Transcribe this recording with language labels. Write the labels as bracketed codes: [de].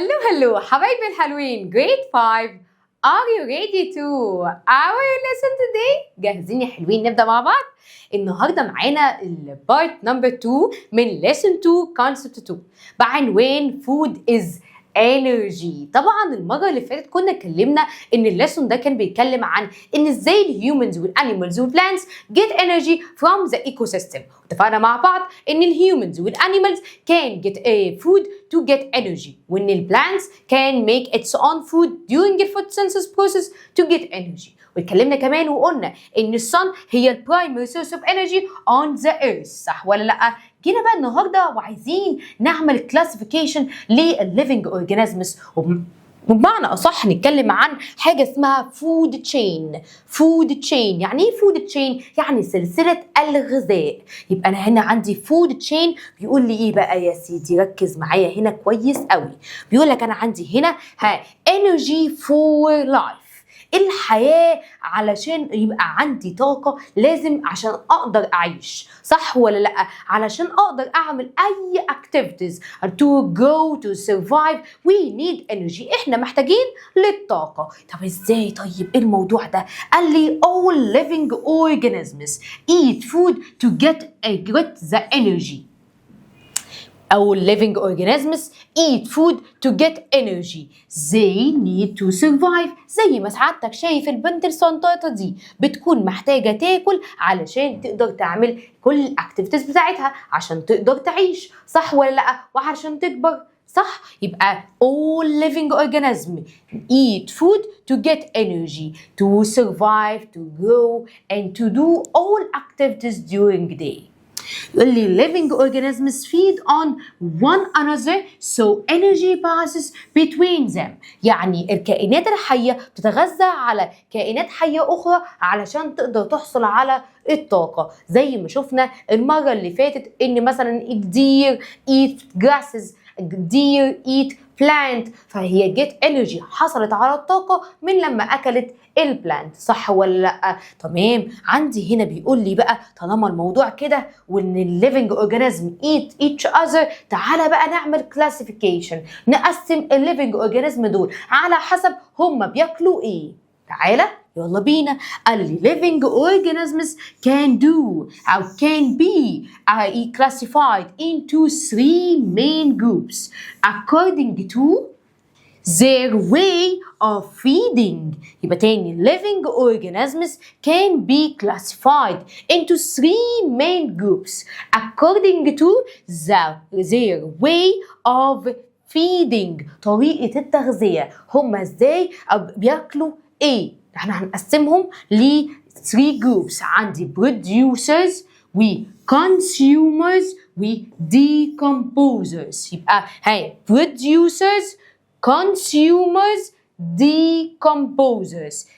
[ar] hello حبايبي الحلوين grade 5. [en] Are you ready to our lesson today؟ [ar] جاهزين يا حلوين نبدأ مع بعض؟ النهارده معانا البارت نمبر 2 من lesson 2 concept 2 بعنوان [en] food is energy. [ar] طبعا المره اللي فاتت كنا اتكلمنا ان الليسون ده كان بيتكلم عن ان ازاي الهيومنز والانيمالز والبلانتس [en] get energy from the ecosystem. [ar] اتفقنا مع بعض ان الهيومنز والانيمالز [en] can get food to get energy [ar] وان البلانتس [en] can make its own food during the photosynthesis process to get energy. [ar] واتكلمنا كمان وقلنا ان الصن هي [en] البرايمري source of energy on the earth, [ar] صح ولا لا؟ جينا بقى النهارده وعايزين نعمل كلاسيفيكيشن للليفنج اورجانيزمز، وبمعنى اصح نتكلم عن حاجه اسمها فود تشين. فود تشين يعني ايه فود تشين؟ يعني سلسله الغذاء. يبقى انا هنا عندي فود تشين بيقول لي ايه بقى يا سيدي؟ ركز معايا هنا كويس قوي. بيقول لك انا عندي هنا [en] energy for life, [ar] الحياة علشان يبقى عندي طاقة لازم عشان أقدر أعيش، صح ولا لأ؟ علشان أقدر أعمل أي [en] activities to go to survive we need energy. [ar] إحنا محتاجين للطاقة. طب إزاي؟ طيب إيه الموضوع ده؟ قال لي [en] all living organisms eat food to get the energy. All living organisms eat food to get energy. They need to survive. [ar] زي ما سعادتك شايف البنت الصنطاطة دي بتكون محتاجة تاكل علشان تقدر تعمل كل الاكتيفيتيز بتاعتها عشان تقدر تعيش، صح ولا لأ؟ وعشان تكبر، صح؟ يبقى [en] all living organisms eat food to get energy, to survive, to grow, and to do all activities during the day. يقول لي living organisms feed on one another so energy passes between them. [ar] يعني الكائنات الحية بتتغذى على كائنات حية أخرى علشان تقدر تحصل على الطاقة. زي ما شفنا المرة اللي فاتت إن مثلا الدير eat grasses، الدير eat plant، فهي get energy حصلت على الطاقة من لما أكلت البلانت، صح ولا لا؟ تمام. عندي هنا بيقول لي بقى طالما الموضوع كده وان [en] الليفنج organism eat each other, [ar] تعالى بقى نعمل كلاسيفيكيشن، نقسم الليفنج اورجانيزم دول على حسب هم بياكلوا ايه. تعالى يلا بينا. [en] قال لي living organisms can do أو can be classified into 3 main groups according to their way of feeding. يبقى تاني living organisms can be classified into 3 main groups according to their way of feeding. [ar] طريقة التغذية، هم ازاي بياكلوا ايه؟ احنا هنقسمهم ل 3 groups. عندي producers و consumers و decomposers. [en] يبقى هاي producers consumers decomposers.